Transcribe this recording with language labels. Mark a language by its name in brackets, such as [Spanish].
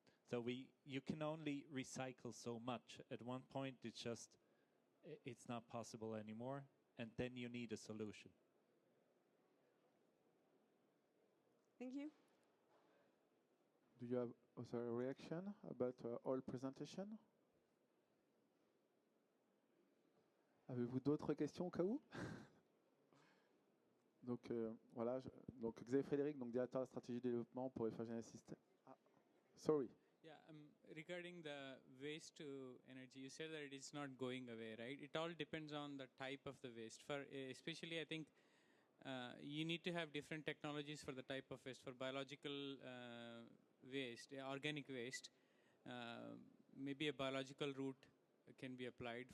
[English] So you can only recycle so much. At one point, it's not possible anymore, and then you need a solution. Thank you. Do you have also a reaction about all presentation? [French] Avez-vous d'autres questions au cas où? Donc voilà, donc Xavier Frédéric, donc directeur de la stratégie de développement pour Emerging System. [English] Sorry. Yeah, regarding the waste to energy, you said that it is not going away, right? It all depends on the type of the waste. For especially, I think you need to have different technologies for the type of waste. For biological waste, organic waste, maybe a biological route can be applied.